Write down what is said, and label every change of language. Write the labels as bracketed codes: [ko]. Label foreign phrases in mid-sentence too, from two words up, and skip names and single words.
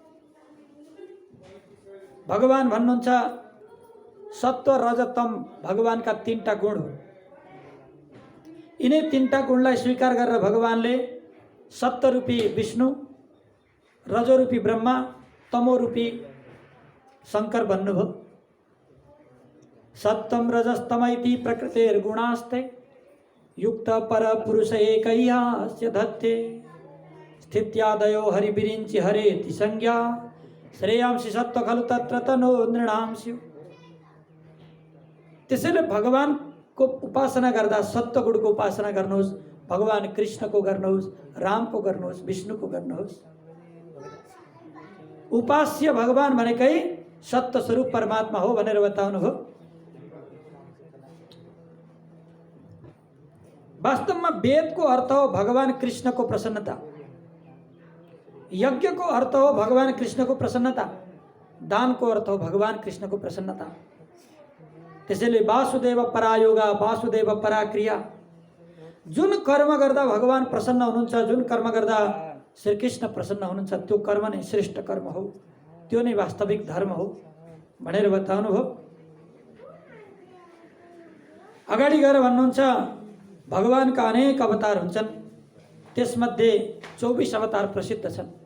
[ne] भगवान भन्नुहुन्छ सत्व रजतम भगवानका तीनटा गुण हो। यिनै तीनटा गुणलाई स्वीकार गरेर भगवानले सत्व रूपी विष्णु, रजो रूपी ब्रह्मा, तमो रूपी शंकर भन्नुभयो। [sa] सत्वम रजस्तमैति प्रकृतिर्गुणास्ते युक्त पर पुरुष एकैहास्य धत्ते स्थित्यादयो हरिविरिञ्चि हरेति संज्ञा श्रेयांसि सत्व खलु तत्र तनो नृणांस्यु। [ne] त्यसैले भगवानको उपासना गर्दा सत्व गुणको उपासना गर्नुहोस्, भगवान कृष्णको गर्नुहोस्, रामको गर्नुहोस्, विष्णुको गर्नुहोस्। उपास्य भगवान भनेकै सत्य स्वरूप परमात्मा हो भनेर बताउनु हो। वास्तवमा वेदको अर्थ हो भगवान कृष्णको प्रसन्नता, यज्ञको अर्थ हो भगवान कृष्णको प्रसन्नता, दानको अर्थ हो भगवान कृष्णको प्रसन्नता। [sa] त्यसैले वासुदेव परा योगा, वासुदेव परा क्रिया। [ne] जुन कर्म गर्दा भगवान प्रसन्न हुनुहुन्छ, जुन कर्म गर्दा श्री कृष्ण प्रसन्न हुनुहुन्छ, त्यो कर्म नै श्रेष्ठ कर्म हो, त्यो नै वास्तविक धर्म हो भनेर बताउनु हो। अगाडि गएर भन्नुहुन्छ भगवानका अनेक अवतार हुन्छन्, त्यसमध्ये 24 अवतार प्रसिद्ध छन्।